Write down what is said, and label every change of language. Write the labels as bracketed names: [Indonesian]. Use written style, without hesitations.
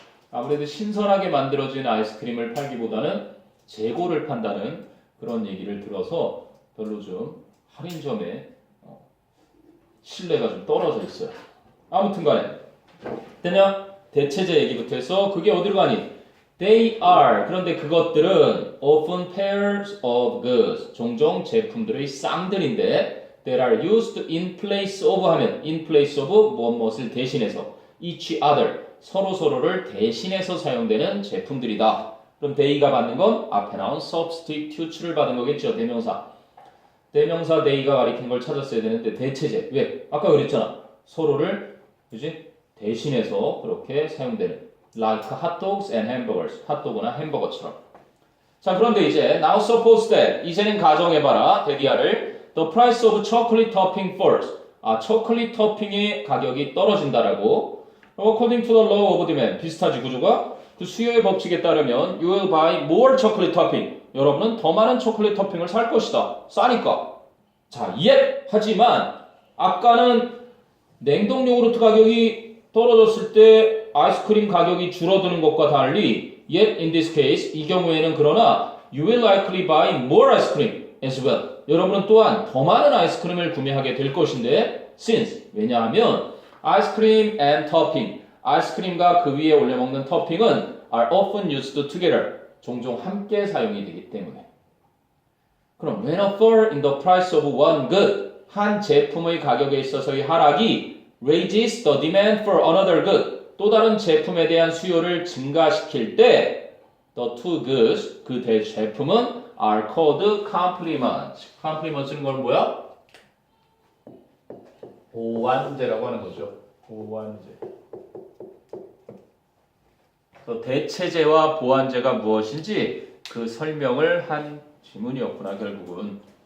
[Korean] 아무래도 신선하게 만들어진 아이스크림을 팔기보다는 재고를 판다는 그런 얘기를 들어서 별로 좀 할인점에 신뢰가 좀 떨어져 있어요. 아무튼 간에 됐냐? 대체제 얘기부터 해서 그게 어디로 가니? [English] They are. [Korean] 그런데 그것들은 [English] often pairs of goods. [Korean] 종종 제품들의 쌍들인데 [English] that are used in place of [Korean] 하면 [English] in place of [Korean] 무엇을 대신해서 [English] each other. [Korean] 서로서로를 대신해서 사용되는 제품들이다. 그럼 they가 받는 건 앞에 나온 substitute를 받은 거겠죠. 대명사. 대명사 they가 가리킨 걸 찾았어야 되는데 대체제. 왜? 아까 그랬잖아. 서로를 그지? 대신해서 그렇게 사용되는 [English] like hot dogs and hamburgers. [Korean] 핫도그나 햄버거처럼. 자, 그런데 이제 [English] now suppose that [Korean] 이제는 가정해봐라. 대기하를 [English] the price of chocolate topping falls. [Korean] 초콜릿 토핑의 가격이 떨어진다라고. [English] according to the law of demand. [Korean] 비슷하지 구조가? 그 수요의 법칙에 따르면 [English] you will buy more chocolate topping. [Korean] 여러분은 더 많은 초콜릿 토핑을 살 것이다. 싸니까. 자, 하지만 아까는 냉동 요구르트 가격이 떨어졌을 때 아이스크림 가격이 줄어드는 것과 달리 [English] yet in this case [Korean] 이 경우에는 그러나 [English] you will likely buy more ice cream as well. [Korean] 여러분은 또한 더 많은 아이스크림을 구매하게 될 것인데 since 왜냐하면 아이스크림 and topping 아이스크림과 그 위에 올려 먹는 토핑은 [English] are often used together [Korean] 종종 함께 사용이 되기 때문에. [English] 그럼 when a fall in the price of one good [Korean] 한 제품의 가격에 있어서의 하락이 [English] raises the demand for another good [Korean] 또 다른 제품에 대한 수요를 증가시킬 때 [English] the two goods [Korean] 그 제품은 [English] are called complements. [Korean] complements는 건 뭐야? 보완제라고 하는 거죠. 보완제. 대체제와 보완제가 무엇인지 그 설명을 한 지문이었구나 결국은.